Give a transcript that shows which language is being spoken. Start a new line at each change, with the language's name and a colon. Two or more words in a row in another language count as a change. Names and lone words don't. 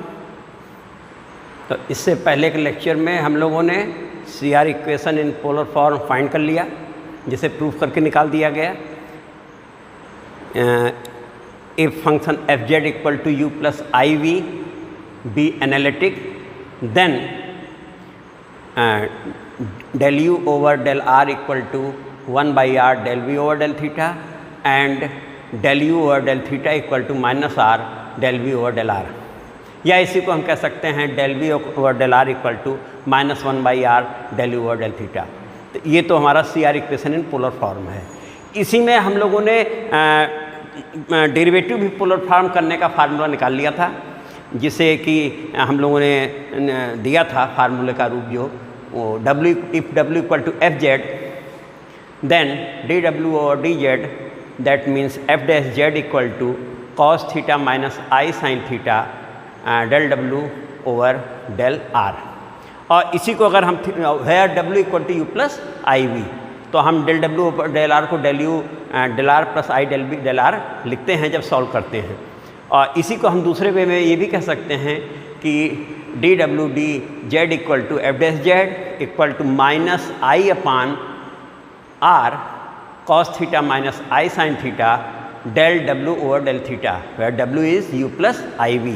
Hindi: तो इससे पहले के लेक्चर में हम लोगों ने
English: C R equation in polar form find
Hindi: कर लिया, जिसे प्रूफ करके निकाल दिया गया।
English: If function f z equal to u plus i v be analytic, then del u over del r equal to 1 by r del v over del theta and del u over del theta equal to minus r del v over del r,
Hindi: या इसी को हम कह सकते हैं
English: del v over del r equal to minus 1 by r del u over del theta।
Hindi: तो ये तो हमारा
English: C R equation in polar form
Hindi: है। इसी में हम लोगों ने डेरिवेटिव भी पोलर फॉर्म करने का फार्मूला निकाल लिया था, जिसे कि हम लोगों ने दिया था फार्मूले का रूप जो
English: W if W equal to f z then dw over dz, that means f dash z equal to cos theta minus I sin theta del w over del r।
Hindi: और इसी को अगर हम
English: where w equal to u plus I v,
Hindi: तो हम
English: del w over del r को del u del r plus I del v del r
Hindi: लिखते हैं जब सॉल्व करते हैं। और इसी को हम दूसरे वे में ये भी कह सकते हैं कि
English: d w d z equal to f dash z equal to minus i upon r cos theta minus i sin theta del w over del theta, where w is u plus i v.